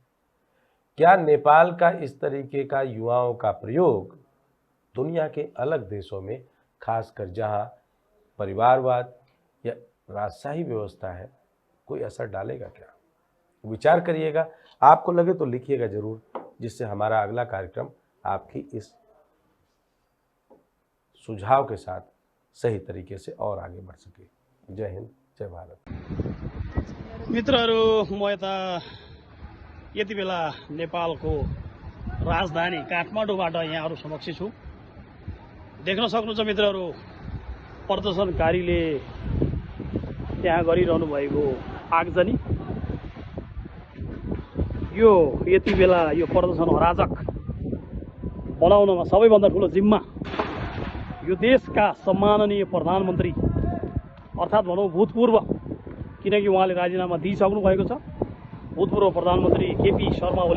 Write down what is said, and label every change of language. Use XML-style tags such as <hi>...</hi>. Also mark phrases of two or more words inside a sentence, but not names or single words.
<hi>क्या नेपाल का इस तरीके का युवाओं का प्रयोग दुनिया के अलग देशों में, खासकर जहां परिवारवाद या राजशाही व्यवस्था है, कोई असर डालेगा क्या? विचार करिएगा। आपको लगे तो लिखिएगा जरूर, जिससे हमारा अगला कार्यक्रम आपकी इस सुझाव के साथ सही तरीके से और आगे बढ़ सके। जय हिंद, जय भारत।</hi> <ne>मित्रहरू, म यति बेला नेपालको राजधानी काठमाडौँबाट यहाँहरू समक्ष छु। देख्न सक्नुहुन्छ मित्रहरू, प्रदर्शनकारीले त्यहाँ गरिरहनु भएको आगजनी, यो यति बेला यो प्रदर्शन अराजक बनाउनमा सबैभन्दा ठुलो जिम्मा यो देशका सम्माननीय प्रधानमन्त्री अर्थात् भनौँ भूतपूर्व, किनकि उहाँले राजीनामा दिइसक्नु भएको छ, भूतपूर्व प्रधानमन्त्री केपी शर्मा ओली।</ne>